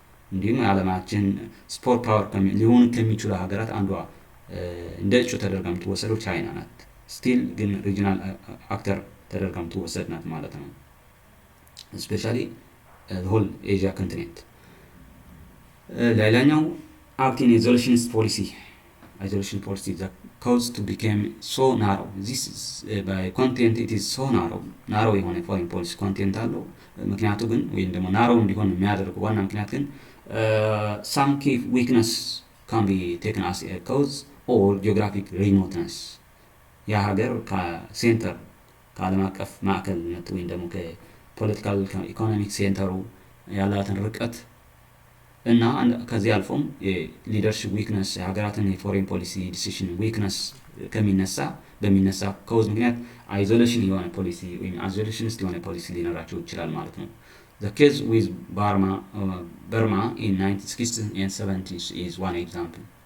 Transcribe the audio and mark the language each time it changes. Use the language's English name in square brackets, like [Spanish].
[Amharic] እንዲሁም የዓለማችን ስፖርት ፓወር ሊሆኑ ከሚችሉ ሀገራት አንዷ እንደ እጩ ተደርጋ የምትወሰደው ቻይና ናት። ስቲል ግን ሪጂናል አክተር ተደርጋ የምትወሰድ ናት ማለት ነው። ስፔሻሊ ሆል ኤዥያ ኮንቲኔንት። ሌላኛው [English] acting isolationist policy. Isolation policy is caused to become so narrow. This is by content it is so narrow [Amharic] የሆነ [English] foreign policy content [Amharic] አለው። ምክንያቱ ግን ወይም ደግሞ ናሮው እንዲሆን የሚያደርገው ዋና ምክንያት ግን [English] some key weakness can be taken as a cause or geographic remoteness. [Amharic] ያ ሀገር ከሴንተር ከዓለም አቀፍ ማዕከልነት ወይም ደግሞ ከፖለቲካል ኢኮኖሚክ ሴንተሩ ያላትን ርቀት እና ከዚህ አልፎም የሊደርሽፕ ዊክነስ የሀገራትን የፎሬን ፖሊሲ ዲሲሽን ዊክነስ በሚነሳ ከውዝ ምክንያት አይዞሌሽን የሆነ ፖሊሲ ወይም አይዞሌሽኒስት የሆነ ፖሊሲ ሊኖራቸው ይችላል ማለት ነው። [English] The case with Burma in 1960s and 70s is one example.